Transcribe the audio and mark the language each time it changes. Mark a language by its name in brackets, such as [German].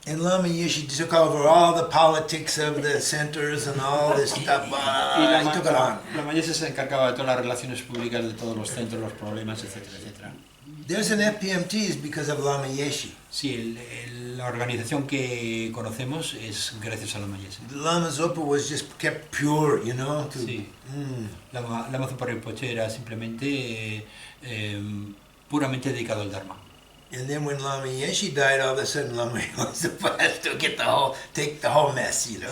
[English] And Lama Yeshe took over all the politics of the centers and all this stuff. He took it on. [Spanish] Lama Yeshe se encargaba de todas las relaciones públicas de todos los centros, los problemas, etcétera, etcétera. [English] There's an FPMT because of Lama Yeshe. [Spanish] Sí, la organización que conocemos es gracias a Lama Yeshe. [English] Lama Zopa was just kept pure, you know. [Spanish] Sí. Lama Zopa Rimpoché era simplemente puramente dedicado al Dharma. [English] And then when Lama Yeshe died, all of a sudden Lama Zopa has to take the whole mess, you know.